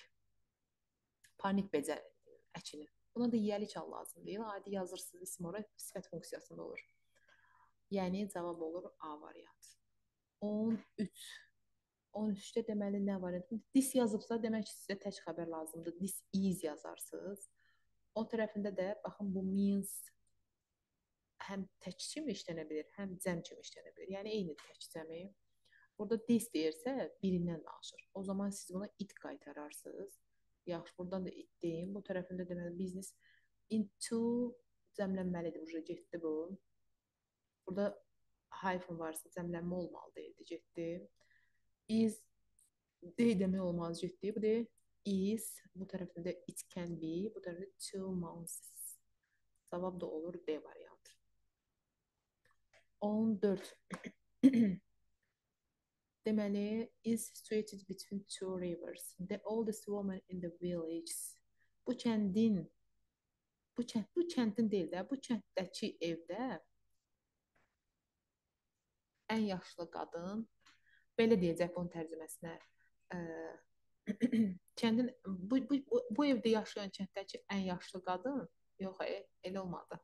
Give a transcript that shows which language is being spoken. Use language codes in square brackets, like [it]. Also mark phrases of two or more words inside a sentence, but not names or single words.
[az] Parnik becər əkini. Buna da yiyəlik al lazım deyil. Adi yazırsınız isim ora sifət funksiyasında olur. Yəni cavab olur A variantı. 13. 13-də deməli nə var? This yazıbsa, demək ki, sizə tək xəbər lazımdır. [en] This is [az] yazarsınız. O tərəfində də baxın bu means həm tək kimi işlənə bilər, həm cəm kimi işlənə bilər. Yəni eyni tək cəmi. Burada this deyirsə birindən danışır. O zaman siz buna it qaytararsınız. Yaxşı, buradan da it deyin. Bu tərəfində deməli [en] business into [az] cəmlənməlidir. Уже getdi bu. Burada hyphen varsa cəmlənmə olmalı deyildi, getdi. Is D demək olmaz, getdi. Bu da is, bu tərəfində [en] it can be, [az] bu tərəfdə 2 months. Cavab da olur D variantı. 14. Deməli, [en] is situated between two rivers. The oldest woman in the village. [az] Bu kəndin, bu kəndin deyil də, bu kənddəki evdə ən yaşlı qadın, belə deyəcək bunun tərcüməsinə. Ə, kəndin bu evdə yaşayan kənddəki ən yaşlı qadın, yox, elə olmadı.